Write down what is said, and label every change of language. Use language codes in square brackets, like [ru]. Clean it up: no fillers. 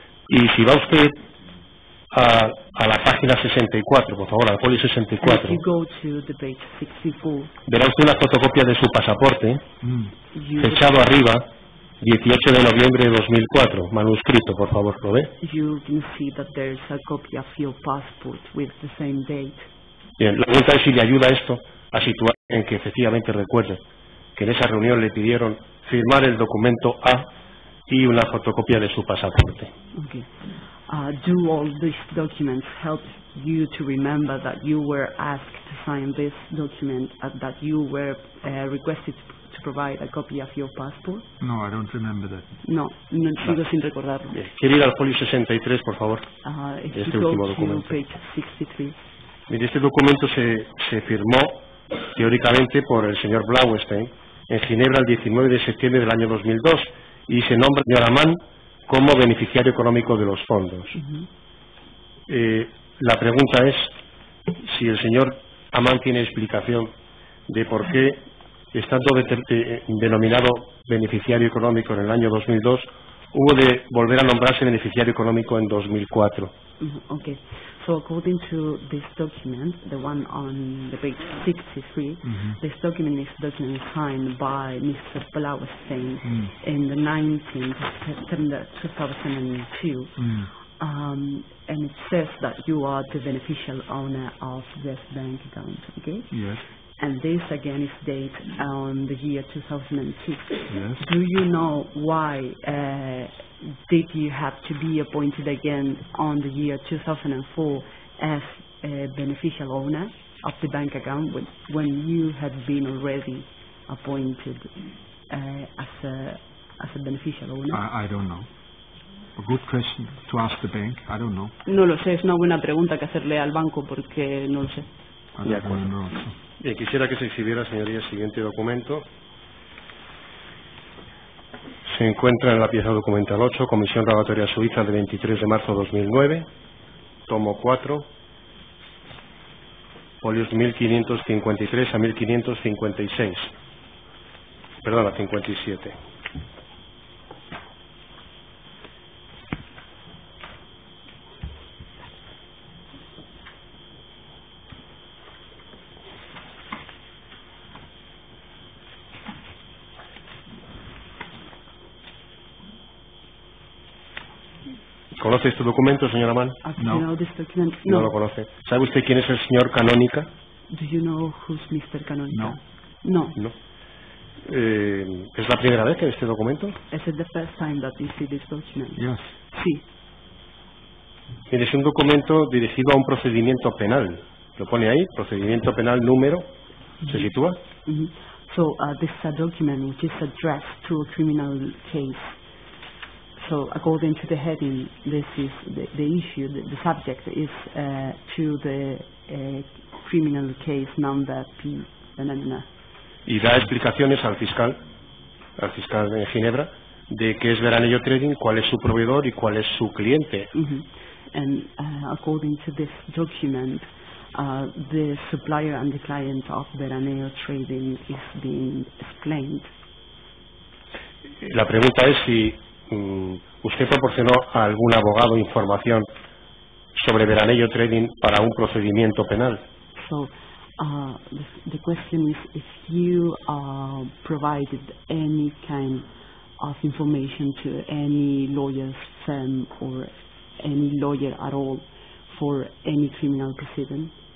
[es] Y si va usted a la página 64, por favor, al folio 64. [en] If you go to the page 64, [es] verá usted una fotocopia de su pasaporte, fechado arriba, 18 de noviembre de 2004, manuscrito, por favor, ¿lo ve? [en] You can see that there's a copy of your passport with the same date. [es] Bien, la pregunta es si le ayuda esto a situar en que efectivamente recuerde que en esa reunión le pidieron firmar el documento A y una fotocopia de su pasaporte. [en] Okay. Do all these documents help you to remember that you were asked to sign this document, that you were requested to provide a copy of your passport? No, I don't remember that. [es] No sigo sin recordarlo. ¿Quiere ir al folio 63, por favor? Este último documento. [en] Page 63. [es] Mire, este documento se firmó teóricamente por el señor Blaustein en Ginebra el 19 de septiembre del año 2002 y se nombra al señor Amán como beneficiario económico de los fondos. La pregunta es si el señor Amán tiene explicación de por qué, estando denominado beneficiario económico en el año 2002, hubo de volver a nombrarse beneficiario económico en 2004. [en] Okay. So according to this document, the one on the page 63, this document is signed by Mr. Blaustein in the 19th of September 2002. And it says that you are the beneficial owner of this bank account, okay? Yes. And this again is dated on the year 2002. Yes. Do you know why did you have to be appointed again on the year 2004 as a beneficial owner of the bank account when you had been already appointed as a beneficial owner? I don't know. A good question to ask the bank. I don't know. [es] No lo sé, es una buena pregunta que hacerle al banco porque no lo sé. De acuerdo. Bien, quisiera que se exhibiera, señoría, el siguiente documento. Se encuentra en la pieza documental 8, Comisión Rogatoria Suiza de 23 de marzo de 2009, tomo 4, folios 1553 a 1556. Perdona, 57. ¿Conoce este documento, señora Mann? [en] No. Know this document? [es] No lo conoce. ¿Sabe usted quién es el señor Canónica? [en] Do you know who's Mr. Canónica? No. [es] ¿Es la primera vez que ve este documento? [en] Is it the first time that you see this document? Yes. [es] Sí. Mire, es un documento dirigido a un procedimiento penal. Lo pone ahí, procedimiento penal número. ¿Se sitúa? [en] So this is a document which is addressed to a criminal case. So according to the heading, this is the issue, the subject is to the criminal case number P. [es] Y da explicaciones al fiscal de Ginebra, de qué es Veranello Trading, cuál es su proveedor y cuál es su cliente. [en] And according to this document, the supplier and the client of Veranello Trading is being explained. [es] La pregunta es si usted proporcionó a algún abogado información sobre Veranello Trading para un procedimiento penal. [en] So the question is if you provided any kind of information to any lawyer's firm or any lawyer at all for any criminal proceeding.